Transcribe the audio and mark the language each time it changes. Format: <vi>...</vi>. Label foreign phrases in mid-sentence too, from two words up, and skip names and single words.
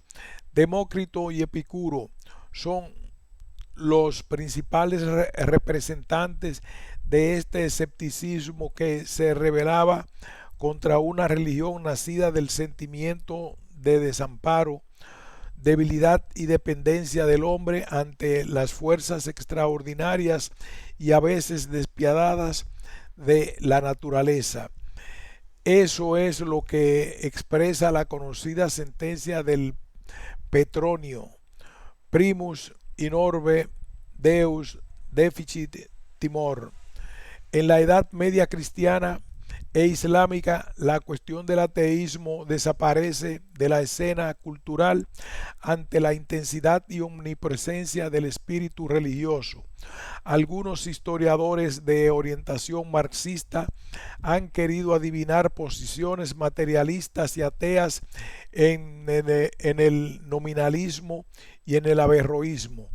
<es>Demócrito y Epicuro son los principales representantes de este escepticismo que se rebelaba contra una religión nacida del sentimiento de desamparo, debilidad y dependencia del hombre ante las fuerzas extraordinarias y a veces despiadadas de la naturaleza. Eso es lo que expresa la conocida sentencia del Petronio:</es> <la>primus in orbe Deus deficit timor.</la> <es>En la Edad Media cristiana e islámica, la cuestión del ateísmo desaparece de la escena cultural ante la intensidad y omnipresencia del espíritu religioso. Algunos historiadores de orientación marxista han querido adivinar posiciones materialistas y ateas en el nominalismo y en el averroísmo.</es>